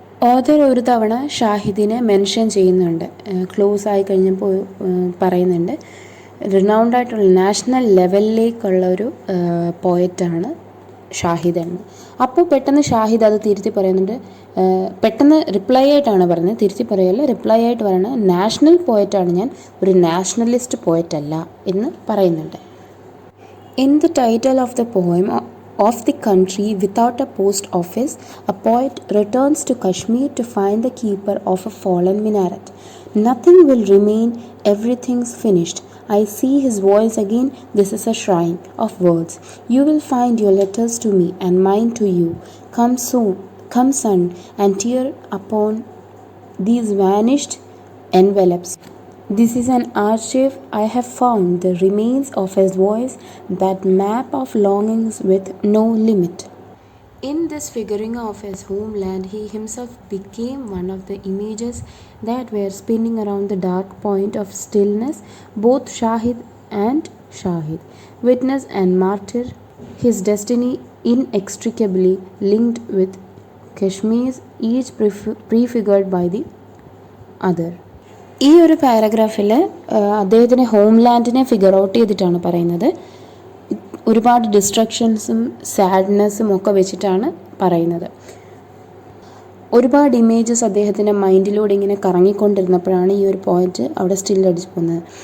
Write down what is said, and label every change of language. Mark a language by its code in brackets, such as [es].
[ml] Author ഒരു തവണ ഷാഹിദിനെ mention ചെയ്യുന്നുണ്ട്. ക്ലോസ് ആയി കഴിഞ്ഞപ്പോൾ പറയുന്നുണ്ട് റിനൗൺഡ് ആയിട്ടുള്ള നാഷണൽ ലെവലിലേക്കുള്ള ഒരു പോയറ്റാണ് ഷാഹിദ് എന്ന്. അപ്പോൾ പെട്ടെന്ന് ഷാഹിദ് അത് തിരുത്തി പറയുന്നുണ്ട്. പെട്ടെന്ന് റിപ്ലൈ ആയിട്ടാണ് പറയുന്നത്, തിരുത്തി പറയല്ല, റിപ്ലൈ ആയിട്ട് പറയുന്നത് നാഷണൽ പോയറ്റാണ് ഞാൻ, ഒരു നാഷണലിസ്റ്റ് പോയറ്റ് അല്ല എന്ന് പറയുന്നുണ്ട്. [en] In the title of the poem of the country without a post office, a poet returns to Kashmir to find the keeper of a fallen minaret. Nothing will remain, everything's finished. I see his voice again, this is a shrine of words. You will find your letters to me and mine to you. Come soon, come sun, and tear upon these vanished envelopes. This is an archive I have found, the remains of his voice, that map of longings with no limit. In this figuring of his homeland, he himself became one of the images that were spinning around the dark point of stillness, both Shahid and Shahid, witness and martyr, his destiny inextricably linked with Kashmir's, each prefigured by the other. [ml] ഈ ഒരു പാരഗ്രാഫിൽ അദ്ദേഹത്തിൻ്റെ ഹോംലാൻഡിനെ figure out ചെയ്തിട്ടാണ് പറയുന്നത്. ഒരുപാട് ഡിസ്ട്രക്ഷൻസും സാഡ്നെസ്സും ഒക്കെ വെച്ചിട്ടാണ് പറയുന്നത്. ഒരുപാട് ഇമേജസ് അദ്ദേഹത്തിൻ്റെ മൈൻഡിലൂടെ ഇങ്ങനെ കറങ്ങിക്കൊണ്ടിരുന്നപ്പോഴാണ് ഈ ഒരു പോയിന്റ് അവിടെ സ്റ്റില്ലടിച്ച് പോകുന്നത്.